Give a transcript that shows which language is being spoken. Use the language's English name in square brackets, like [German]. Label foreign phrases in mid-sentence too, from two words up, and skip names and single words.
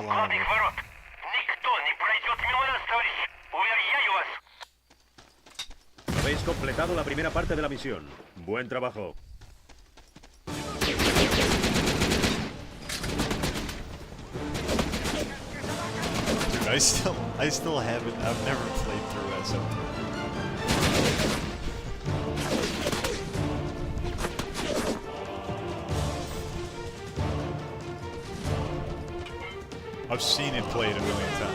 [Russian] Никто не пройдет мимо нас, товарищ. Уверяю вас. [Spanish] Habéis completado la primera parte de la misión. Buen trabajo. [English] Dude, I still haven't. I've never played through SF3. I've seen it played a million times.